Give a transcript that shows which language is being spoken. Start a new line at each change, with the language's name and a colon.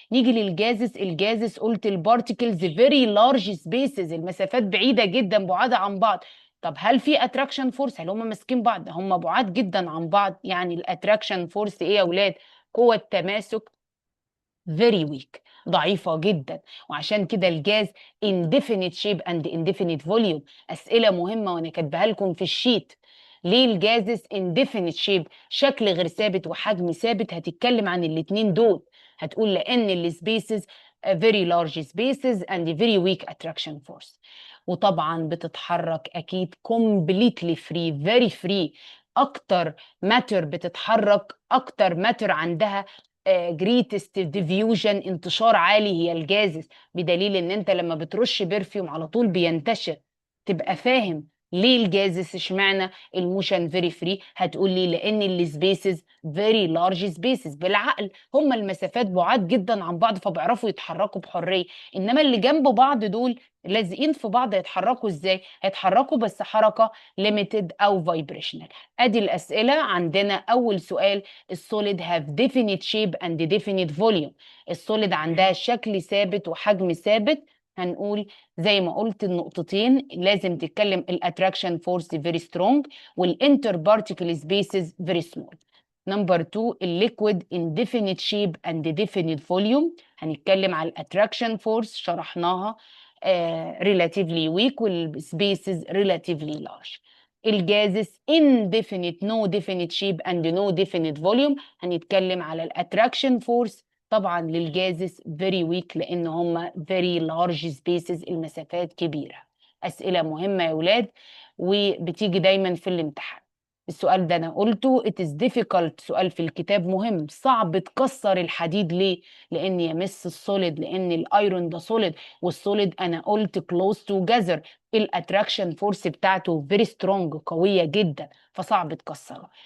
Arabic: نيجي للجازس، الجازس قلت البارتيكلز فيري لارج سبيسز، المسافات بعيده جدا بعاد عن بعض. طب هل في اتراكشن فورس؟ هل هم ماسكين بعض؟ هم بعاد جدا عن بعض، يعني الاتراكشن فورس ايه يا اولاد؟ قوه تماسك
English: very weak،
Arabic: ضعيفة جدا. وعشان كده
English: الجاز indefinite shape and indefinite volume.
Arabic: أسئلة مهمة وأنا كاتبها لكم في الشيت. ليه الجازز
English: indefinite shape،
Arabic: شكل غير ثابت وحجم ثابت؟ هتتكلم عن الاتنين دول، هتقول لأن السبيسز
English: very large spaces and very weak attraction force.
Arabic: وطبعا بتتحرك أكيد
English: completely free very free.
Arabic: أكتر ماتر بتتحرك، أكتر ماتر عندها جريتست ديفيوجن، انتشار عالي، هي الجازز. بدليل ان انت لما بترش برفيوم على طول بينتشر. تبقى فاهم ليه
English: الجازز اشمعنى الموشن فيري فري؟
Arabic: هتقول لي لان
English: السبيسز very large spaces.
Arabic: بالعقل هم المسافات بعاد جدا عن بعض فبيعرفوا يتحركوا بحريه، انما اللي جنب بعض دول لازقين في بعض، هيتحركوا ازاي؟ هيتحركوا بس حركه ليميتد او فايبريشنال. ادي الاسئله عندنا.
English: اول سؤال، السوليد have definite shape and definite volume.
Arabic: السوليد عندها شكل ثابت وحجم ثابت. هنقول زي ما قلت النقطتين لازم تتكلم
English: الاتراكشن force very strong والانتر particle spaces very small. Number 2، الليكويد indefinite shape and definite volume.
Arabic: هنتكلم على
English: الاتراكشن فورس
Arabic: شرحناها
English: relatively weak والسبيسز relatively large. الجازس indefinite no definite shape and no definite volume.
Arabic: هنتكلم على
English: الاتراكشن فورس طبعا للجازس very weak لان هم very large spaces،
Arabic: المسافات كبيرة. اسئلة مهمة يا ولاد وبتيجي دايما في الامتحان. السؤال ده انا قلته
English: it is difficult،
Arabic: سؤال في الكتاب مهم، صعب تكسر الحديد ليه؟ لان يمس السوليد، لان الايرون ده سوليد، والسوليد انا قلت
English: close together،
Arabic: الاتراكشن فورس بتاعته فيري سترونج قويه جدا فصعب تكسرها.